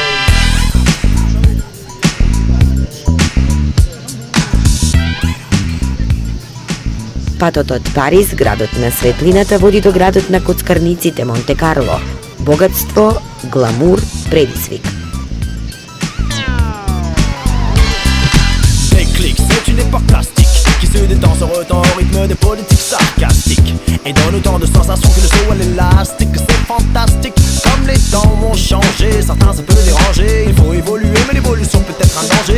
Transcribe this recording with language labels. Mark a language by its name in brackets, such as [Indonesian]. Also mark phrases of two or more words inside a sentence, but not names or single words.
[Macedonian] Патот од Париз, градот на светлината, води до градот на коцкарниците Монте Карло. Богатство, гламур, предизвик. [French] Déclic, c'est une époque plastique qui se détend, se retend au rythme des politiques sarcastiques et donne autant de sensations que le saut à l'élastique. C'est fantastique, comme les temps ont changé. Certains ça peut déranger, il faut évoluer, mais l'évolution peut être un danger.